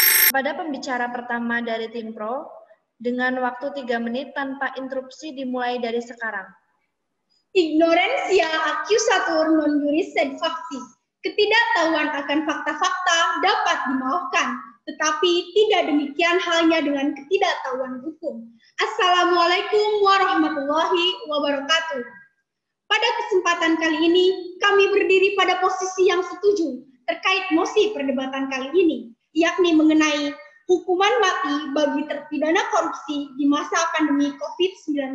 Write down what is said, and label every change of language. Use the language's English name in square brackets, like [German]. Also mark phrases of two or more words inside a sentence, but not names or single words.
[Indonesian] Pada pembicara pertama dari tim Pro, dengan waktu 3 menit tanpa interupsi dimulai dari sekarang. [Latin] Ignorantia accusatur non juris sed facti. [Indonesian] Ketidaktahuan akan fakta-fakta dapat dimaafkan, tetapi tidak demikian halnya dengan ketidaktahuan hukum. [Arabic] السلام عليكم ورحمة الله وبركاته. [Indonesian] Pada kesempatan kali ini, kami berdiri pada posisi yang setuju terkait mosi perdebatan kali ini, yakni mengenai hukuman mati bagi terpidana korupsi di masa pandemi COVID-19.